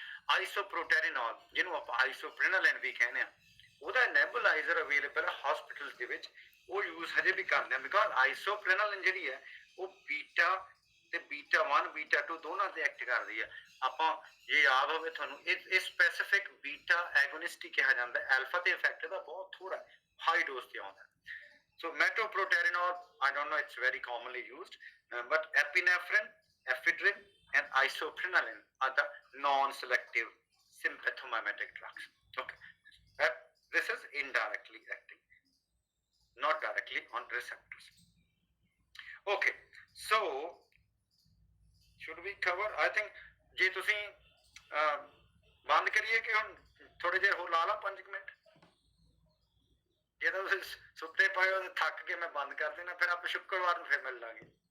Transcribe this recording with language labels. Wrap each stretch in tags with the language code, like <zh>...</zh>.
<pa>ਆਈਸੋਪ੍ਰੋਟੈਰੀਨੋਲ ਜਿਹਨੂੰ ਆਪਾਂ ਆਈਸੋਪ੍ਰਿਨਾਲਿਨ ਵੀ ਕਹਿੰਦੇ ਆ, ਉਹਦਾ ਨੈਬੂਲਾਈਜ਼ਰ ਅਵੇਲੇਬਲ ਹੈ ਹਸਪੀਟਲ ਦੇ ਵਿੱਚ, ਉਹ ਯੂਜ਼ ਹਜੇ ਵੀ ਕਰਦੇ ਆ, ਬਿਕਾਜ਼ ਆਈਸੋਪ੍ਰਿਨਾਲਿਨ ਜਿਹੜੀ ਹੈ ਉਹ ਬੀਟਾ ਤੇ ਬੀਟਾ 1 ਬੀਟਾ 2 ਦੋਨਾਂ ਤੇ ਐਕਟ ਕਰਦੀ ਹੈ। ਆਪਾਂ ਜੇ ਯਾਦ ਹੋਵੇ ਤੁਹਾਨੂੰ, ਇਹ ਸਪੈਸੀਫਿਕ ਬੀਟਾ ਐਗੋਨਿਸਟ ਹੀ ਕਿਹਾ ਜਾਂਦਾ, ਐਲਫਾ ਤੇ ਇਫੈਕਟ ਇਹਦਾ ਬਹੁਤ ਥੋੜਾ ਹਾਈ ਡੋਜ਼ ਤੇ ਆਉਂਦਾ।</pa> <en>So metoprolol, I don't know, it's very commonly used, but epinephrine, ephedrine, and isoprenaline are the non-selective sympathomimetic drugs. Okay, this is indirectly acting, not directly on receptors. Okay, so should we cover? I think</en> <pa>ਜੇ ਤੁਸੀਂ ਬੰਦ ਕਰੀਏ ਕਿ ਹੁਣ ਥੋੜੇ ਜਿਹੇ ਹੋਰ ਲਾ ਲਾ 5 ਮਿੰਟ, ਜੇ ਤਾਂ ਤੁਸੀਂ ਸੁੱਤੇ ਪਏ ਹੋ ਥੱਕ ਕੇ ਮੈਂ ਬੰਦ ਕਰ ਦੇਣਾ, ਫਿਰ ਆਪਾਂ ਸ਼ੁੱਕਰਵਾਰ ਨੂੰ ਫਿਰ ਮਿਲ ਲਾਂਗੇ।</pa>